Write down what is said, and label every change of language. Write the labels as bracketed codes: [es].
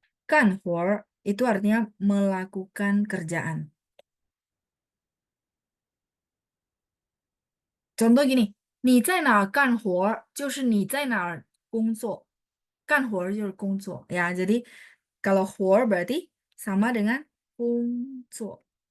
[id] Kan 活 itu artinya melakukan kerjaan. Contoh gini, [zh] 你在哪儿干活儿就是你在哪儿工作，干活儿就是工作 ya. [id] Jadi kalau 活儿 berarti sama dengan 工作.